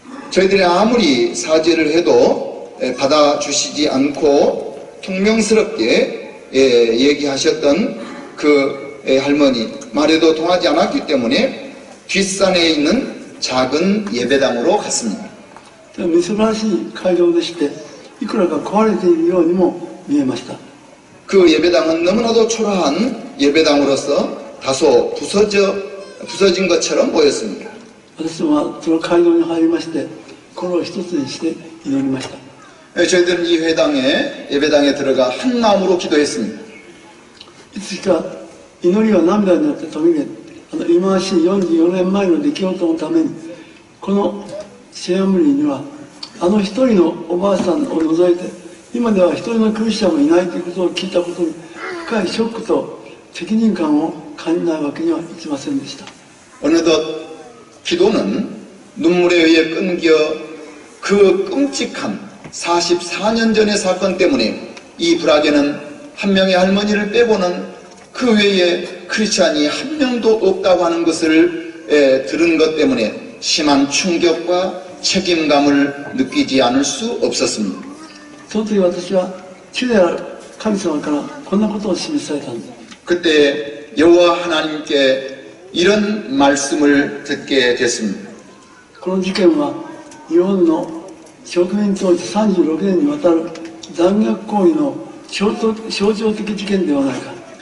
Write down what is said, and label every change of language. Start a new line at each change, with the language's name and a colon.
Korean: 저희들이 아무리 사죄를 해도 받아주시지 않고 통명스럽게 얘기하셨던 그 할머니 말에도 통하지 않았기 때문에 뒷산에 있는 작은 예배당으로 갔습니다.
Japanese: みすばらしい会場でして、いくらか壊れているようにも見えました。
Korean: 그 예배당은 너무나도 초라한 예배당으로서 다소 부서진 것처럼 보였습니다.
Japanese: 私はその会場に入りまして、心を一つにして祈りました。
Korean: 저희들은 이 예배당에 들어가 한 마음으로 기도했습니다.
Japanese: いつしか祈りは涙によって途切れ、忌まわしい44年前の出来事のために、このシェアムリーにはあの一人のおばあさんを除いて今では一人のクリスチャンもいないということを聞いたことに深いショックと責任感を感じないわけにはいきませんでした。
Korean: 어느덧 기도는 눈물에 의해 끊겨 그 끔찍한 44년 전의 사건 때문에 이 불악에는 한 명의 할머니를 빼고는 그 외에 크리스찬이 한 명도 없다고 하는 것을 들은 것 때문에 심한 충격과 책임감을 느끼지 않을 수 없었습니다.
Japanese: その時私は主である神様からこんなことを示されたんです。
Korean: 그때 여호와 하나님께 이런 말씀을 듣게 됐습니다.
Japanese: この事件は日本の植民統治36年にわたる残虐行為の象徴的事件ではないか。